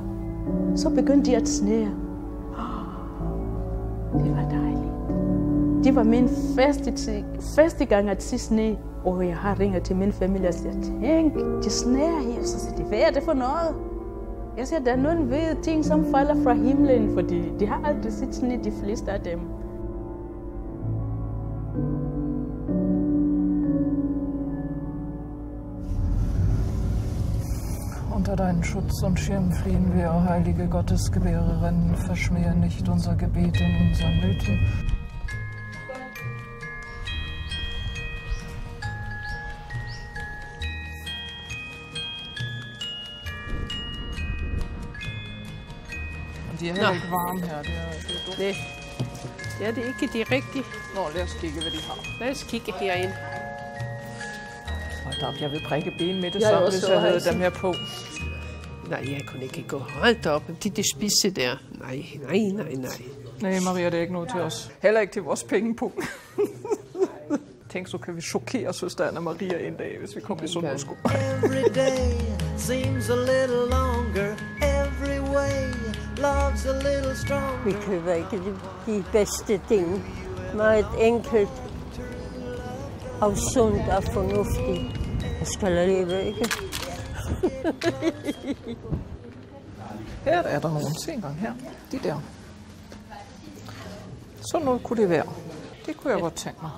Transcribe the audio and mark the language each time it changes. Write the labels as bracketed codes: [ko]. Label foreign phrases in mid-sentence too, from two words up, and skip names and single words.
[da] Så begyndte de at sne. Det var dejligt. Det var min første gang at se sne. Og jeg har ringet til min familie og siger, tænk, det sneer her. Så siger de, hvad er det for noget? Jeg siger, der er nogle hvide ting, som falder fra himlen, fordi de har aldrig set sne, de fleste af dem. [de] Unter deinen Schutz und Schirm fliehen wir, o heilige Gottesgebärerin, verschmähe nicht unser Gebet in unseren Nöten. [da] De er heller ikke varme her. Det er dumt. Nej, det er det ikke. De er rigtige. Nå, lad os kigge, hvad de har. Lad os kigge herind. Hold op, jeg vil brække ben med det samme, hvis jeg havde dem her på. Nej, jeg kunne ikke gå. Hold op, de spidse der. Nej. Nej, Maria, det er ikke noget til os. Heller ikke til vores pengepunkt. Tænk, så kan vi chokere søster Anna Maria en dag, hvis vi kommer i sundhedssko. [en] Every day seems a little longer. Every way love's a little stronger. [da] Vi køber ikke de bedste ting. Meget enkelt og sundt og fornuftigt. Jeg skal leve, ikke? Her er der nogle. Se engang her. De der. Sådan noget kunne det være. Det kunne jeg godt tænke mig.